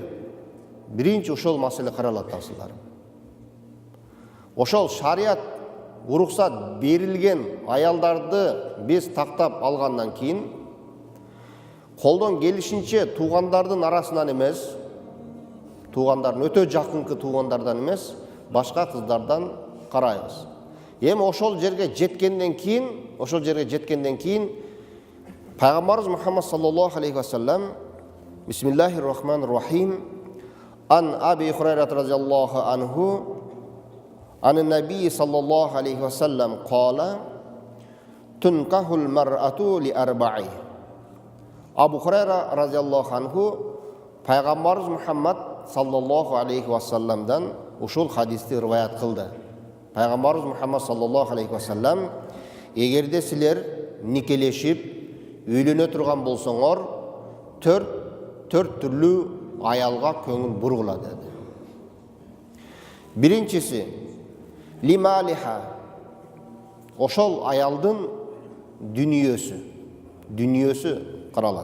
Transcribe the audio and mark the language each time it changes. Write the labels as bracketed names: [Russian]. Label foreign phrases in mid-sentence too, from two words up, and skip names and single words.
[Kyrgyz] Биринчи ошол маселе каралат асылдар. Ошол шарият уруксат берилген аялдарды биз тактап алгандан кийин колдон келишинче туугандардын арасынан эмес, туугандардын өтө жакынкы туугандардан эмес, башка кыздардан карайбыз. Эми ошол жерге жеткенден кийин Пайгамбарыбыз Мухаммад [Arabic] صلى الله عليه وسلم بسم الله الرحمن الرحيم عن أبي هريرة رضي الله عنه عن النبي صلى الله عليه وسلم قال تنكح المرأة لأربع. [Kyrgyz] Абу Хурайра [Arabic] رضي الله عنه [Kyrgyz] Пайгамбарыбыз Мухаммад [Arabic] صلى الله عليه وسلم [Kyrgyz] ушул хадисти риваят кылды. Пайгамбарыбыз Мухаммад [Arabic] صلى الله عليه وسلم [Kyrgyz] эгерде силер никелешип үйлөнө турган болсоңор, төрт түрлүү аялга көңүл бургула деди. Биринчиси лималиха. Ошол аялдын дүниөсү каралат.